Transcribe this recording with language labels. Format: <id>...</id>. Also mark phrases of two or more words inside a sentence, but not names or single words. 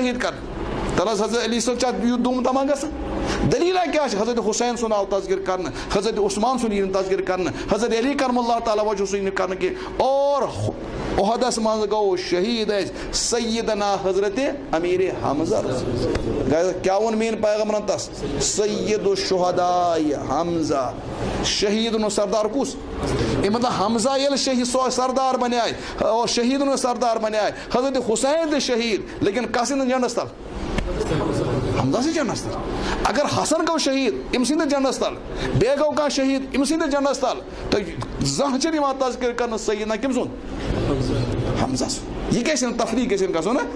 <ks>شہید کرنہٕ تل حض حضرت علی صٲب چھا یوٗت دوٗم تمام گژھان دلیٖلہ کیٛاہ چھِ حضرت حسین سُنٛد آو تذکر کرنہٕ حضرت عثمان سُنٛد یی نہٕ تذکر کرنہٕ حضرت علی</ks> <ar>کرم اللہ تعالیٰ وجہ</ar> <ks>سُہ یی نہٕ کرنہٕ کینٛہہ اور عہدس منٛز گوٚو شہید اَسہِ سیدنا حضرت امیر حمزہ کیٛاہ ووٚن میٲنۍ پیغمبرن تس سید الشہداء حمزہ شہید نو سردار کُس اَمہِ مطلب حمزہ ییٚلہِ شہید سردار بنے اور شہید نو سردار بنے حضرت حسین تہِ شہید لیکن کس نہٕ جنڈس تل حمزہ سے جنڈس تل اگر حسن گوٚو شہید أمۍ سٕنٛدِ جنڈس تل بیٚیہِ گوٚو کانٛہہ شہید أمۍ سٕنٛدِ جنڈس تل تہٕ زانٛہہ چھِنہٕ یِوان تذکر کرنہٕ سیدنا کٔمۍ سُنٛد حمزہ سُنٛد یہِ گژھِ نہٕ تفریٖق گژھِ نہٕ گژھُن</ks>